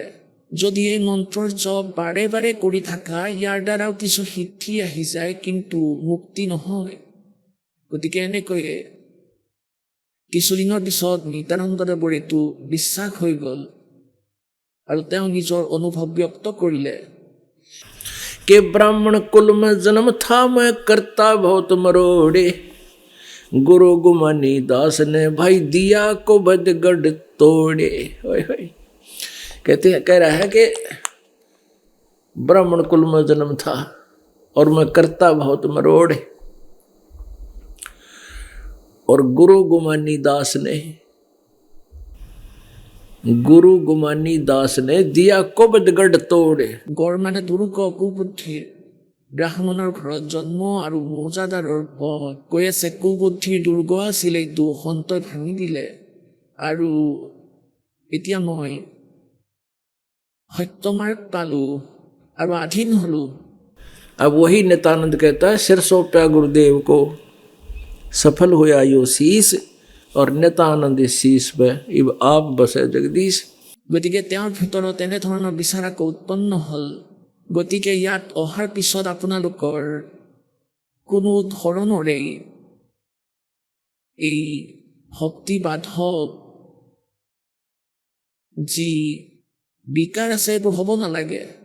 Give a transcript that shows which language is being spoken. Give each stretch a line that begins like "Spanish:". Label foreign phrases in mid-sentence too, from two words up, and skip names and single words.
Assamese: যদি এই মন্ত্ৰৰ জপ বাৰে বাৰে কৰি থাকা, ইয়াৰ দ্বাৰাও কিছু সিদ্ধি আহি যায়, কিন্তু মুক্তি নহয়। গতিকে এনেকৈয়ে কিছুদিনৰ পিছত নিত্যানন্দদেৱৰ এইটো বিশ্বাস হৈ গ'ল আৰু তেওঁ নিজৰ অনুভৱ ব্যক্ত কৰিলে।
Hindi: के ब्राह्मण कुल में जन्म था मैं करता बहुत मरोड़े, गुरु गुमानी दास ने भाई दिया को बदगढ़ तोड़े। ओए होए, कह रहा है कि ब्राह्मण कुल में जन्म था और मैं करता बहुत मरोड़े, और गुरु गुमानी दास ने दिया को बदगढ़ तोड़े।
Assamese: গড় মানে দুৰ্গ, কুবুদ্ধিৰ। ব্ৰাহ্মণৰ ঘৰত জন্ম আৰু মৌজাদাৰৰ পদ। কৈ আছে কুবুদ্ধিৰ দুৰ্গ আছিল, এইটো সন্তই ভাঙি দিলে, আৰু এতিয়া মই সত্যমাৰ্গ পালোঁ আৰু আধীন হলোঁ।
Hindi: अब वही नित्यानंद कहता है, सिर सौंपा गुरुदेव को सफल हुआ यो शीस, और नित्यानंद शीस पे इब आप बसे जगदीश।
Assamese: গতিকে তেওঁৰ ভিতৰত এনেধৰণৰ বিচাৰ আকৌ উৎপন্ন হ'ল। গতিকে ইয়াত অহাৰ পিছত আপোনালোকৰ কোনো ধৰণৰেই এই ভক্তিবাধক যি বিকাৰ আছে, এইবোৰ হ'ব নালাগে।